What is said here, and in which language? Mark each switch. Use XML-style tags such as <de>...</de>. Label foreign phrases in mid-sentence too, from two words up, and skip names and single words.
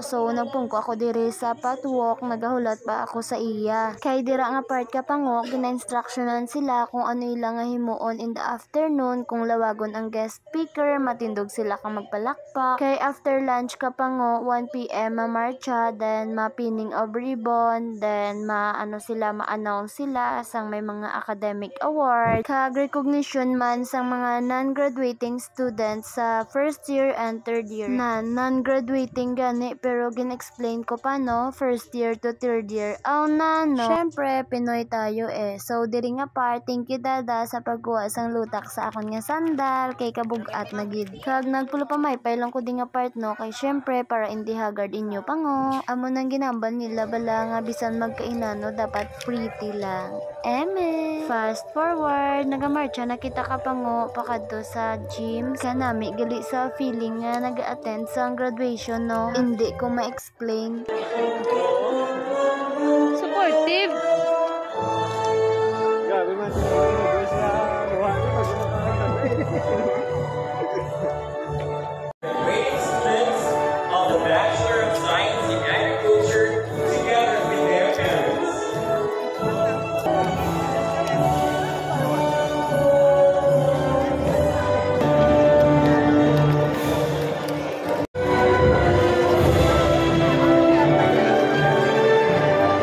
<hil>So, nagpungko ako diri sa patwalk, nagahulat pa ako sa iya. Kay dira nga part kapango, gina-instructionan sila kung ano ilang nga himuon</hil> <en>in the afternoon,</en> <hil>kung lawagon ang guest speaker, matindog sila kang magpalakpak. Kay</hil> <en>after lunch</en> <hil>kapango, 1 PM mamarcha, then ma-</hil> <en>pinning of ribbon,</en> <hil>then ma-announce sila sang may mga</hil> <en>academic award.</en> <hil>Kag recognition man sang mga</hil> <en>non-graduating students</en> <hil>sa</hil> <en>first year and third year.</en> <hil>Non-graduating gani, pero gin-explain ko pa no,</hil> <en>first year to third year. Oh no.</en> <hil>Syempre,</hil> <tl>Pinoy tayo eh.</tl> <hil>So, diri nga part,</hil> <en>thank you</en> <hil>Dada sa pagkuha sang lutak sa akon nga sandal, kay kabugat na gid. Kag nagpulo pa may pailong ko di nga part no, kay syempre, para hindi haggard inyo pango. Amo nang ginambal nila bala nga bisan magkainano, dapat pretty lang. Eme.</hil> <en>Fast forward,</en> <hil>nagamarcha na kita kapango, pakadto sa gym. Kanami, gali sa feeling nga nag-attend sa graduation no. Hindi ko ma-explain. Supportive. Grabe man siya.</hil> <en>Great students of the Bachelor of Science in Agriculture together with their parents. By</en>